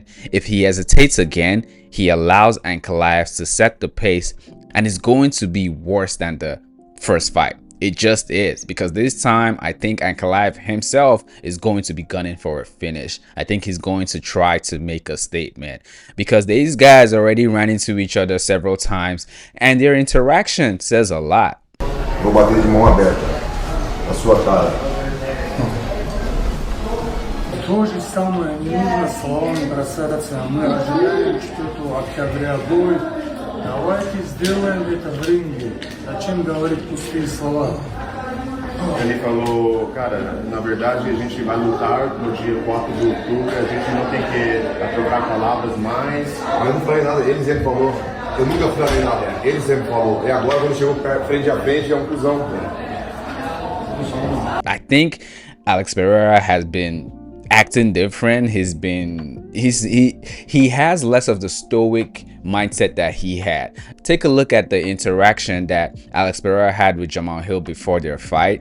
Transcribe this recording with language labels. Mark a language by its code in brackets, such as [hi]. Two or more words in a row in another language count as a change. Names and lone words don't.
[en] If he hesitates again, he allows Ankalaev to set the pace, and it's going to be worse than the first fight. It just is, because this time I think Ankalaev himself is going to be gunning for a finish. I think he's going to try to make a statement, because these guys already ran into each other several times and their interaction says a lot. [pt] Vou bater de mão aberta na sua cara. [ru] То же самое, не нужно словами бросаться. Мы ожидаем что-то октября будет. Давайте сделаем это в ринге. Зачем говорить пустые слова? [pt] Ele falou, cara, na verdade a gente vai lutar no dia 4 de outubro, a gente não tem que trocar palavras mais. Eu não falei nada, ele sempre falou. Eu nunca falei nada, ele sempre falou. E agora quando chegou frente a frente é cuzão. [en] I think Alex Pereira has been acting different. He has less of the stoic mindset that he had. Take a look at the interaction that Alex Pereira had with Jamal Hill before their fight.